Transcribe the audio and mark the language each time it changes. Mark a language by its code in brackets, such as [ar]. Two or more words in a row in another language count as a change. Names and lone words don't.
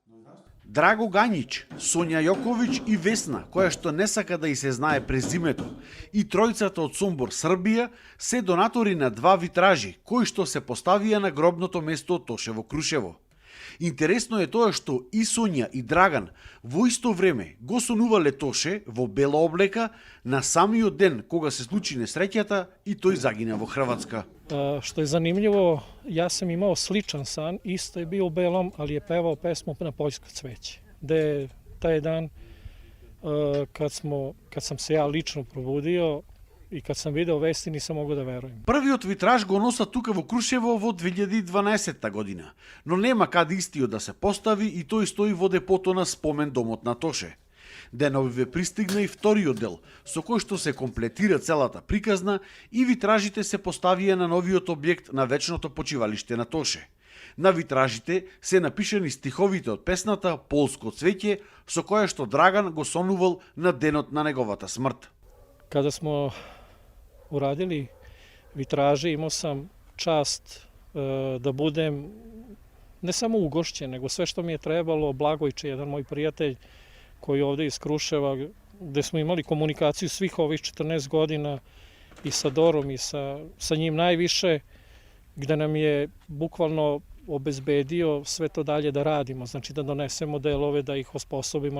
[mk] Драго Гањич, Сонја Јоковиć и Весна, која што не сака да и се знае презимето, и тројцата од Сомбор, Србија, се донатори на два витражи, кои што се поставија на гробното место од Тошево Крушево. Интересно е тоа што и Сонја и Драган во исто време го сонувале Тоше во бела облека на самиот ден кога се случи несреќата и тој загина во Хрватска. [sr] Što je zanimljivo, ja sam imao sličan san, isto je bio u belom, ali je pevao pesmu na Poljsko cveće. Gde je taj dan, kad sam se ja lično probudio i kad sam video vesti, nisam mogao da verujem. [mk] Првиот витраж го носа тука во Крушево во 2012 година, но нема каде истиот да се постави и тој стои во депото на спомен домот на Тоше. Деновиве пристигна и вториот дел, со кој што се комплетира целата приказна и витражите се поставија на новиот објект на вечното почивалиште на Тоше. На витражите се напишани стиховите од песната Полско цвеќе, со која што Драган го сонувал на денот на неговата смрт. [sr] Kada smo uradili vitraže, imao sam čast da budem ne samo ugošćen, nego sve što mi je trebalo. Blagojče, jedan moj prijatelj koji je ovde iz Kruševa, gde smo imali komunikaciju svih ovih 14 godina i sa Dorom i sa njim najviše, gde nam je bukvalno obezbedio sve to dalje da radimo, znači da donesemo delove, da ih osposobimo.